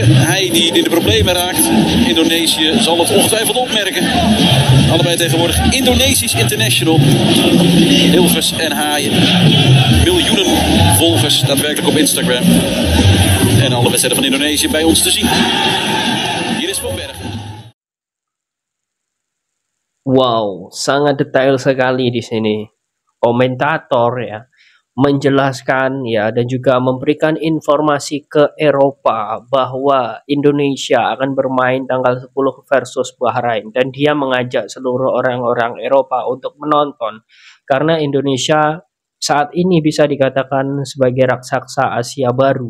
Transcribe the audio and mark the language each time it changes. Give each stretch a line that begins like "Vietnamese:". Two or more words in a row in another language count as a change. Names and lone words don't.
Dutch: Hij die in de problemen raakt. Indonesië zal het ongetwijfeld opmerken. Allebei tegenwoordig Indonesisch International. Hilgers en Haaien. Miljoenen volgers daadwerkelijk op Instagram. En alle wedstrijden van Indonesië bij ons te zien. Hier is Van Bergen.
Indonesian: Wow, sangat detail sekali di sini. Komentator ya menjelaskan ya dan juga memberikan informasi ke Eropa bahwa Indonesia akan bermain tanggal 10 versus Bahrain, dan dia mengajak seluruh orang-orang Eropa untuk menonton karena Indonesia saat ini bisa dikatakan sebagai raksasa Asia baru.